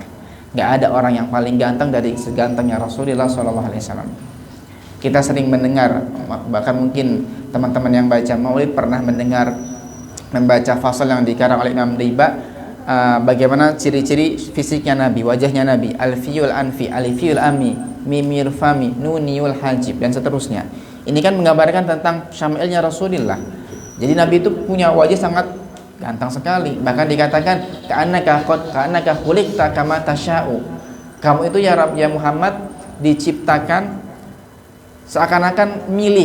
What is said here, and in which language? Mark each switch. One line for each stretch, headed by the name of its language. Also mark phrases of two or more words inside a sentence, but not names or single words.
Indonesian: Gak ada orang yang paling ganteng dari segantengnya Rasulullah SAW. Kita sering mendengar, bahkan mungkin teman-teman yang baca Maulid pernah membaca fasal yang dikarang oleh Imam Riba, bagaimana ciri-ciri fisiknya Nabi, wajahnya Nabi,
Arabic: ألفي الأنف، أليفي الأمي، ميمي الفم، نوني الحاجب,
Indonesian: dan seterusnya. Ini kan menggambarkan tentang syamilnya Rasulullah. Jadi Nabi itu punya wajah sangat ganteng sekali. Bahkan dikatakan
Arabic: كأنك خلقت كما تشاء.
Indonesian: Kamu itu ya Muhammad diciptakan seakan-akan milih.